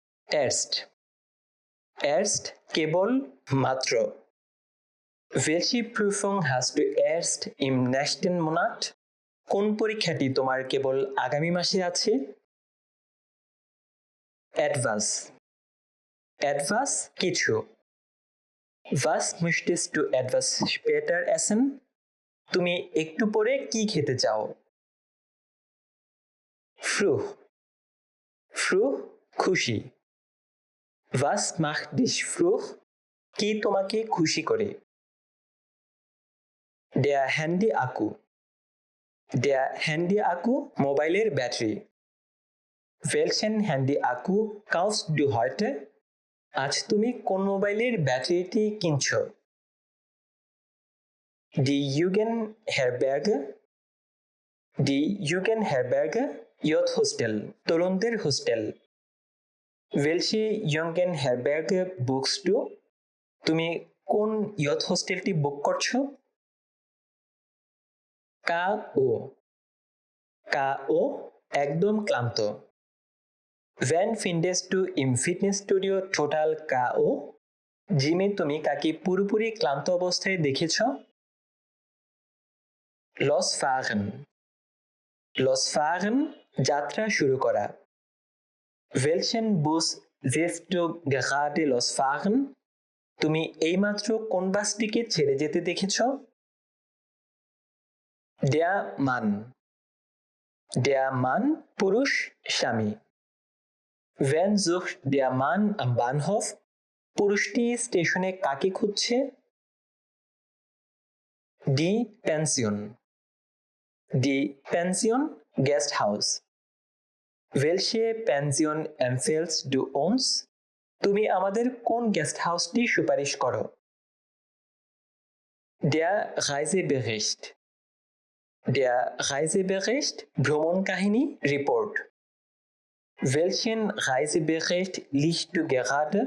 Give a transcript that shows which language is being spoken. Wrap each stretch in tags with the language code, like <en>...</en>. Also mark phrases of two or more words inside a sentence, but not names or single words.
<de>Erst. Erst</de> <bn>কেবল মাত্র।</bn> <de>Welche Prüfung hast du erst im nächsten Monat?</de> <bn>কোন পরীক্ষাটি তোমার কেবল আগামী মাসে আছে?</bn> <de>Etwas. Etwas কিছু। Was möchtest du etwas später essen?</de> <bn>তুমি একটু পরে কি খেতে চাও?</bn> <de>Froh. Froh খুশি। Was macht dich froh?</de> <bn>কি তোমাকে খুশি করে?</bn> <de>Der Handy-Akku. Der Handy-Akku</de> <bn>মোবাইলের ব্যাটারি।</bn> <de>Welchen Handy-Akku kaufst du heute?</de> <bn>আজ তুমি কোন মোবাইলের ব্যাটারিটি কিনছো?</bn> <de>Die Jugendherberge. Die Jugendherberge</de> <en>Youth Hostel</en> <bn>তরুণদের হোস্টেল।</bn> <de>Welche Jugendherberge buchst du?</de> <bn>তুমি কোন ইয়থ হোস্টেলটি বুক করছো?</bn> <de>K.O. K.O.</de> <bn>একদম ক্লান্ত।</bn> <de>Wann findest du im Fitnessstudio total K.O.?</de> <bn>জিমে তুমি কাকে পুরোপুরি ক্লান্ত অবস্থায় দেখেছো?</bn> <de>Losfahren. Losfahren</de> <bn>যাত্রা শুরু করা।</bn> <de>Welchen Bus siehst du gerade losfahren?</de> <bn>তুমি এইমাত্র কোন বাসটিকে ছেড়ে যেতে দেখেছো?</bn> <de>Der Mann. Der Mann</de> <bn>পুরুষ স্বামী।</bn> <de>Wen sucht der Mann am Bahnhof?</de> <bn>পুরুষটি স্টেশনে কাকে খুঁজছে?</bn> <de>Die Pension. Die Pension Guesthouse. Welche Pension empfiehlst du uns?</de> <bn>তুমি আমাদের কোন গেস্ট হাউসটি সুপারিশ করো?</bn> <de>Der Reisebericht. Der Reisebericht</de> <bn>ভ্রমণ কাহিনী রিপোর্ট।</bn> <de>Welchen Reisebericht liest du gerade?</de>